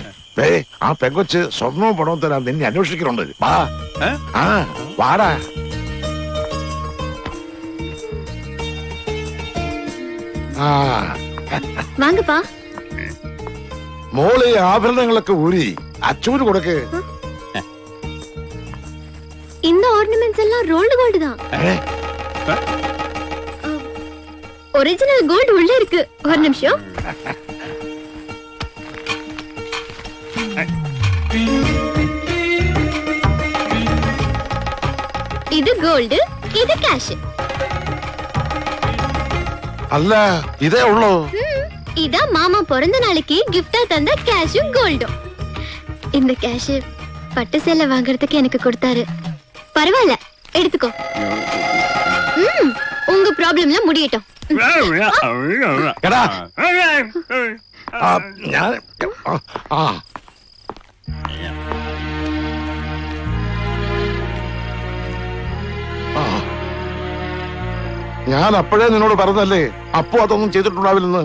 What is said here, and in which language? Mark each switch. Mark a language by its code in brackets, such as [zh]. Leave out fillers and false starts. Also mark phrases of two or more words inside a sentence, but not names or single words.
[ml] ആ പെങ്കൊച്ച് സ്വർണവും പണവും തരാൻ നിന്നെ അന്വേഷിക്കുന്നുണ്ട്. വാടാ. മോളെ ആഭരണങ്ങളൊക്കെ ഊരി അച്ചൂര് കൊടുക്ക്. [ta] இந்த ஆர்னமெண்ட்ஸ் எல்லாம் [en] rolled gold [ta] தான். [en] original gold [ta] உள்ள இருக்கு. ஒரு நிமிஷம். இது கோல்டு, இது கேஷ். [ml] അല്ല ഇതേ ഉള്ളൂ. ഇതാ മാമ [ta] പിറந்த நாளைக்கு gift-ஆ தந்த கேஷும் கோல்டும். இந்த கேஷ் பட்டு சேலை வாங்குறதுக்கு எனக்கு கொடுத்தாரு. பரவாயில்ல, எடுத்துக்கோ. உங்க ப்ராப்ளம்ல முடியட்டும். [ml] ഞാൻ അപ്പോഴേ നിന്നോട് പറഞ്ഞല്ലേ അപ്പു അതൊന്നും ചെയ്തിട്ടുണ്ടാവില്ലെന്ന്.